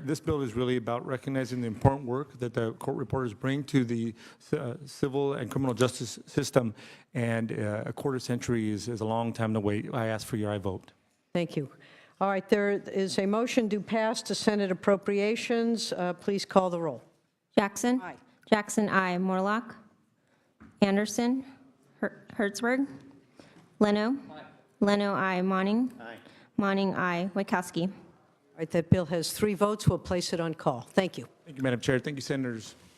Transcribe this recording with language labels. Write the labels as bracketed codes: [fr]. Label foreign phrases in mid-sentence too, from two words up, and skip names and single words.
[en] This bill is really about recognizing the important work that the court reporters bring to the civil and criminal justice system, and a quarter century is a long time to wait. I ask for your aye vote. Thank you. All right, there is a motion to pass to Senate Appropriations. Please call the roll. Jackson? Aye. Jackson, aye. Morlock? Anderson? Hertzberg? Leno? Leno, aye. Monning? Monning, aye. Wachowski? All right, that bill has 3 votes. We'll place it on call. Thank you. Thank you, Madam Chair. Thank you, Senators.